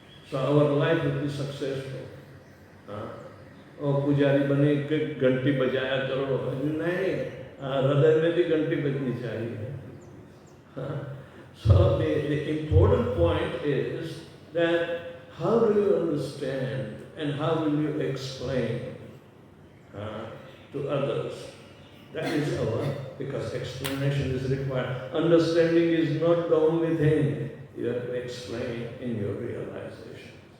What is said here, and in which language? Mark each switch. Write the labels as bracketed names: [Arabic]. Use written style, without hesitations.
[English] So our life will be successful. [Hindi] और पुजारी बने के घंटी बजाया करो नहीं हृदय में भी घंटी बजनी चाहिए. [English] So the important point is that how do you understand and how will you explain to others? That is our, because explanation is required. Understanding is not the only thing you have to explain in your realization.